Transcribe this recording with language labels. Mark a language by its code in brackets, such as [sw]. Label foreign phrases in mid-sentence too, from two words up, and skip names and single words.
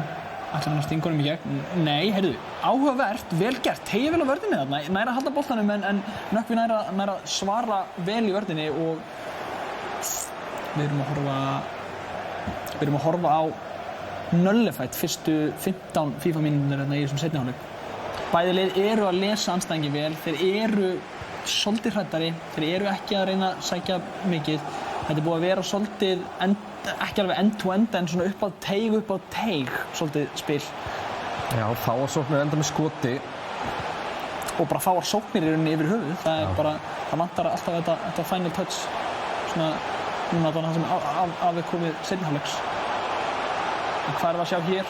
[is] Ætlar hann að stinga honum í gegn? Nei, heyrðu, áhugavert, vel gert, tegja vel á vörninni þarna, næra að halda boltanum en Nökkvi næra að svara vel í vörninni og við erum að horfa á nöllefætt fyrstu 15 FIFA mínútur í þessum seinni hálfleik. Bæði lið eru að lesa andstæðinginn vel, þeir eru svolítið hræddari, þeir eru ekki að reyna að sækja mikið. Þetta er búið að vera svolítið, ekki alveg [en] end-to-end, [is] en svona upp á teig svolítið spil. Já, fáarsóknir enda með skoti. Og bara fáarsóknir í rauninni yfir höfuð. Það er bara, það vantar alltaf þetta [en] final touch. [is] Svona, núna það sem af komið seinni hálfleiks. En hvað er það að sjá hér?